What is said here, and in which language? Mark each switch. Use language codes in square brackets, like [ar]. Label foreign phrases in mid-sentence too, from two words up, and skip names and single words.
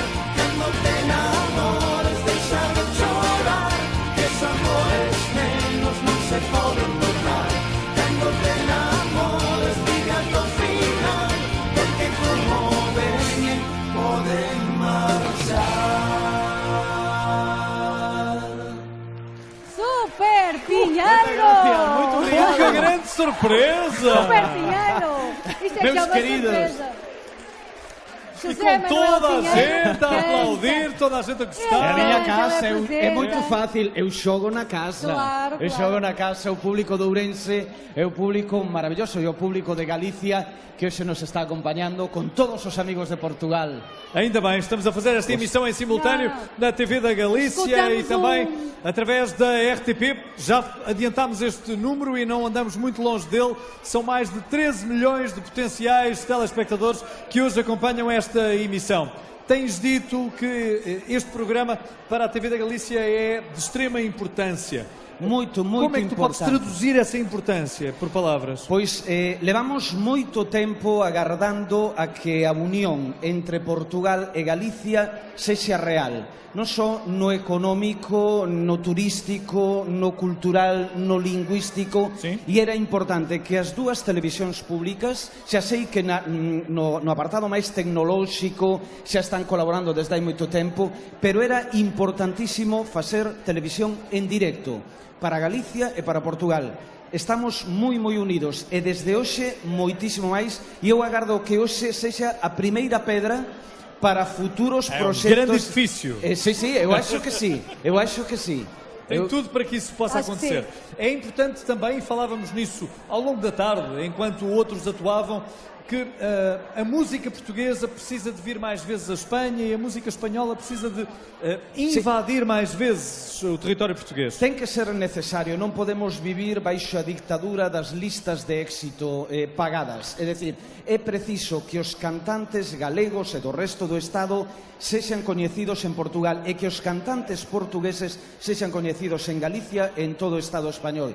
[gl] Cando te enamores, deixa de chorar, que os amores menos non se poden tornar. Cando te enamores, vive a tua final, porque como ven, poden marchar. Super Piñano! [pt] Muito obrigado. Que grande surpresa! Super Piñano! Isto é Meus que é uma queridos. surpresa. E José com Manuel toda a Pinheiro gente a canta. aplaudir, toda a gente a [gl] É a [pt] gostar. [gl] miña casa, [pt] Ela [gl] é moito [pt] apresenta. [gl] fácil, eu xogo na casa. Claro, Eu claro. xogo na casa, o público de Ourense é o público maravilloso, e o público de Galicia que hoxe nos está acompañando con todos os amigos de Portugal. [pt] Ainda bem, estamos a fazer esta emissão em simultâneo na TV da Galícia e também através da RTP. Já adiantámos este número e não andamos muito longe dele. São mais de 13 milhões de potenciais telespectadores que hoje acompanham esta emissão. Tens dito que este programa para a TV da Galícia é de extrema importância. [gl] Moito, moito [pt] Como é que tu podes [gl] importante. [pt] traduzir essa importância por palavras? [gl] Pois levamos moito tempo agardando a que a unión entre Portugal e Galicia sexa real, non só no económico, no turístico, no cultural, no lingüístico, e era importante que as dúas televisións públicas, xa sei que no apartado máis tecnolóxico xa están colaborando desde hai moito tempo, pero era importantísimo facer televisión en directo. para Galicia e para Portugal. Estamos moi unidos e desde hoxe moitísimo máis, e eu agardo que hoxe sexa a primeira pedra para futuros proxectos. [pt] É um grande edifício. Sí, eu acho que sí. Tem tudo para que isso possa acontecer. É importante também, e falávamos nisso ao longo da tarde, enquanto outros atuavam, que a música portuguesa precisa de vir mais vezes à Espanha e a música espanhola precisa de invadir mais vezes o território português. [gl] Ten que ser necesario, non podemos vivir baixo a dictadura das listas de éxito pagadas. É dicir, é preciso que os cantantes galegos e do resto do Estado sexan coñecidos en Portugal e que os cantantes portugueses sexan coñecidos en Galicia e en todo o Estado español.